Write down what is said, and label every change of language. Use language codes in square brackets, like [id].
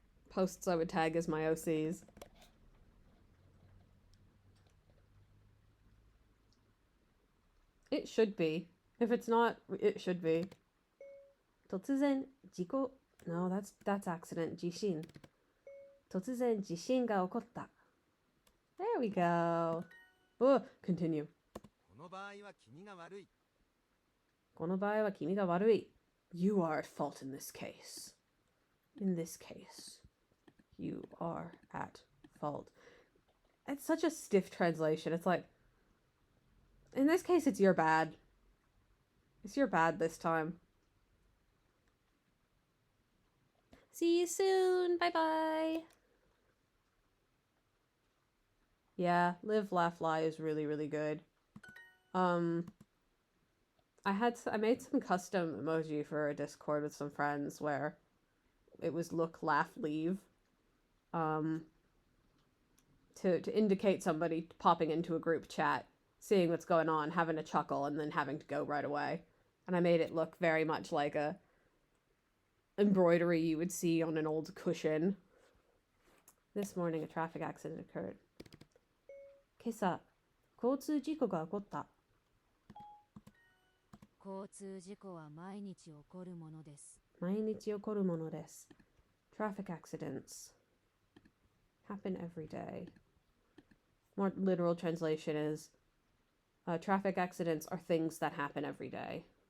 [en] Posts I would tag as my OCs. It should be. If it's not, it should be. [ja] 突然事故 [en] No, that's accident. [ja] 地震突然地震が起こった [en] There we go. Oh, continue. [ja] この場合は君が悪い。この場合は君が悪い [en] You are at fault in this case. In this case, you are at fault. It's such a stiff translation. It's like, in this case, it's your bad. It's your bad this time. See you soon. Bye-bye. Yeah, Live, Laugh, Lie is really, really good. I made some custom emoji for a Discord with some friends where it was look, laugh, leave. To indicate somebody popping into a group chat, seeing what's going on, having a chuckle, and then having to go right away. And I made it look very much like a embroidery you would see on an old cushion. This morning, a traffic accident occurred. [ja] 今朝、交通事故が起こった。交通事故は毎日起こるものです。毎日起こるものです。 [en] Traffic accidents happen every day. More literal translation is, traffic accidents are things that happen every day.